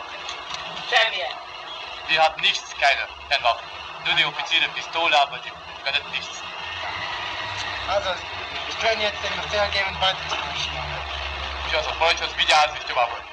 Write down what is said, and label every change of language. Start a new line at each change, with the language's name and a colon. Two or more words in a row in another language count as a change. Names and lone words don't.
Hungarian: Semmilyen.
German: Die hat nichts, keine, dennoch. Nur die Offiziere Pistole, aber die gehört nichts. Also, ich kann jetzt den Befehl geben, weiterzumarschieren.
Hungarian: És az a parancshoz vigyázz, és tovább.